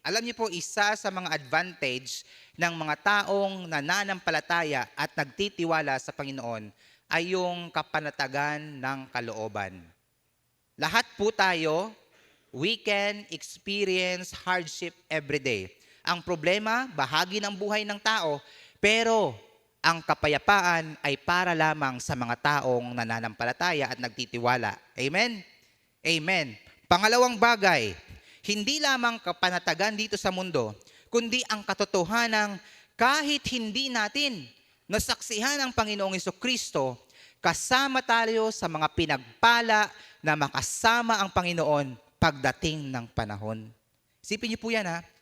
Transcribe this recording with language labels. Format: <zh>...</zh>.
<tl>Alam niyo po, isa sa mga advantage ng mga taong nananampalataya at nagtitiwala sa Panginoon ay yung kapanatagan ng kalooban. Lahat po tayo,</tl> <en>we can experience hardship every day.</en> <tl>Ang problema, bahagi ng buhay ng tao, pero ang kapayapaan ay para lamang sa mga taong nananampalataya at nagtitiwala. Amen? Amen. Pangalawang bagay, hindi lamang kapanatagan dito sa mundo, kundi ang katotohanang kahit hindi natin nasaksihan ang Panginoong Hesukristo, kasama tayo sa mga pinagpala na makasama ang Panginoon pagdating ng panahon. Isipin niyo po yan ha.</tl>